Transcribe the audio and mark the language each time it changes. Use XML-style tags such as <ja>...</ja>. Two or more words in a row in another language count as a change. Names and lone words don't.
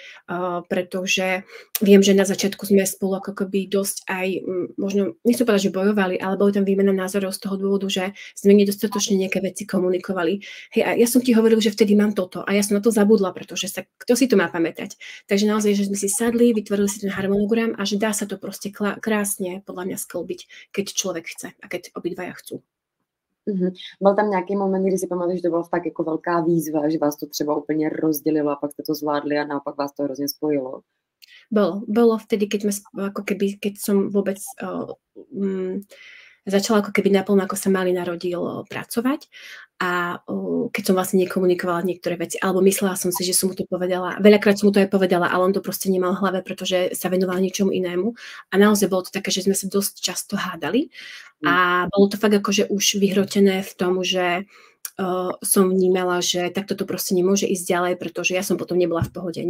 <sk>Pretože viem, že na začiatku sme spolu ako keby dosť aj, možno, nechcem povedať, že bojovali, ale boli tam výmena názorov z toho dôvodu, že sme nedostatočne nejaké veci komunikovali. Hej, a ja som ti hovoril, že vtedy mám toto a ja som na to zabudla, pretože kto si to má pamätať. Takže naozaj, že sme si sadli, vytvorili si ten harmonogram a že dá sa to proste krásne podľa mňa sklbiť, keď človek chce a keď obidvaja chcú.</sk> <cs>Byl tam nějaký moment, kdy si pamatuješ, že to byla fakt jako velká výzva, že vás to třeba úplně rozdělilo a pak jste to zvládli a naopak vás to hrozně spojilo?</cs> <sk>Bolo vtedy, keď som vôbec začala ako keby naplno, ako sa Malý narodil, pracovať a keď som vlastne nekomunikovala niektoré veci, alebo myslela som si, že som mu to povedala, veľakrát som mu to aj povedala, ale on to proste nemal v hlave, pretože sa venoval niečomu inému a naozaj bolo to také, že sme sa dosť často hádali a bolo to fakt akože už vyhrotené v tom, že som vnímala, že takto to proste nemôže ísť ďalej, pretože ja som potom nebola v pohode.</sk>